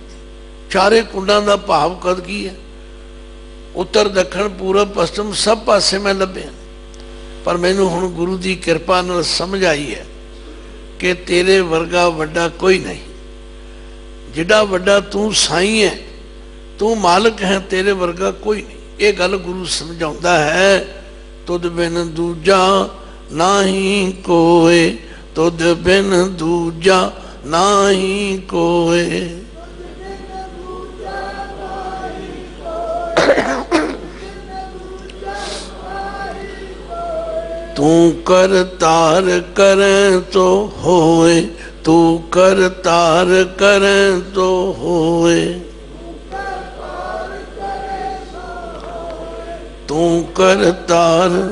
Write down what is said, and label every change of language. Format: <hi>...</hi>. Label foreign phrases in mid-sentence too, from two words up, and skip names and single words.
<pa>ਚਾਰੇ ਕੁੰਡਾਂ ਦਾ ਭਾਵ ਕਦ ਕੀ ਹੈ? ਉੱਤਰ ਦੱਖਣ ਪੂਰਬ ਪੱਛਮ ਸਬ ਪਾਸੇ ਮੈਂ ਲਭਿਆ, ਪਰ ਮੈਨੂੰ ਹੁਣ ਗੁਰੂ ਕੀ ਕ੍ਰਿਪਾ ਨਾਲ ਸਮਝ ਆਈ ਹੈ ਕਿ ਤੇਰੇ ਵਰਗਾ ਵੱਡਾ ਕੋਈ ਨਹੀਂ। ਜਿੱਡਾ ਵੱਡਾ ਤੂ ਸਾਈ ਹੈ, ਤੂ ਮਾਲਿਕ ਹੈ, ਤੇਰੇ ਵਰਗਾ ਕੋਈ ਨਹੀਂ। ਯੇ ਗੱਲ ਗੁਰੂ ਸਮਝਾਉਂਦਾ ਹੈ। ਤੁਦ ਬਿਨ ਦੂਜਾ ਨਾਹੀ ਕੋਇ, ਤੁਦ ਬਿਨ ਦੂਜਾ ਨਾਹੀ ਕੋਇ। ਤੂ ਕਰ ਤਾਰ ਕਰੇਂ ਤੋ ਹੋਏ, ਤੂ ਕਰ ਤਾਰ ਕਰੇਂ ਤੋ ਹੋਏ, ਤੂ ਕਰ ਤਾਰ।</pa>